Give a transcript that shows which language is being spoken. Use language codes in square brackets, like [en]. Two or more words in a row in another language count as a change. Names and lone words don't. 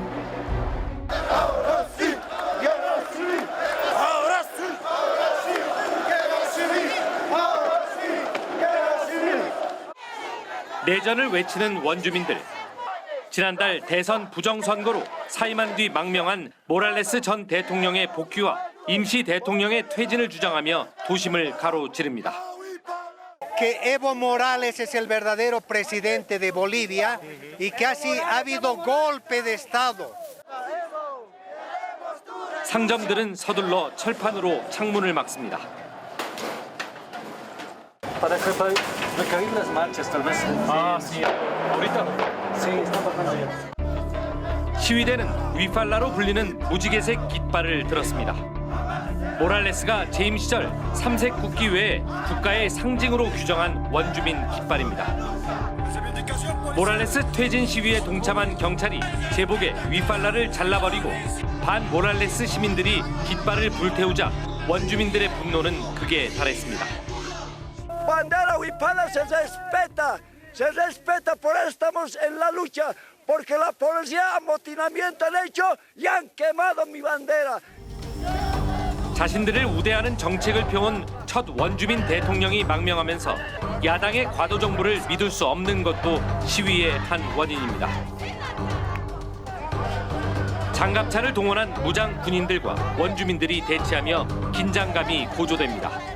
[ko] 내전을 외치는 원주민들. 지난달 대선 부정선거로 사임한 뒤 망명한 모랄레스 전 대통령의 복귀와 임시 대통령의 퇴진을 주장하며 도심을 가로지릅니다. [es] Que Evo Morales es el verdadero presidente de Bolivia y que así ha habido golpe de Estado. [ko] 상점들은 서둘러 철판으로 창문을 막습니다. 시위대는 위팔라로 불리는 무지개색 깃발을 들었습니다. 모랄레스가 재임 시절 3색 국기 외에 국가의 상징으로 규정한 원주민 깃발입니다. 모랄레스 퇴진 시위에 동참한 경찰이 제복에 위팔라를 잘라버리고 반 모랄레스 시민들이 깃발을 불태우자 원주민들의 분노는 극에 달했습니다. [es] Bandera huipala se respeta, por eso estamos en la lucha, porque la policía amotinamiento han hecho y han quemado mi bandera. [ko] 자신들을 우대하는 정책을 펴온 첫 원주민 대통령이 망명하면서 야당의 과도 정부를 믿을 수 없는 것도 시위의 한 원인입니다. 장갑차를 동원한 무장 군인들과 원주민들이 대치하며 긴장감이 고조됩니다.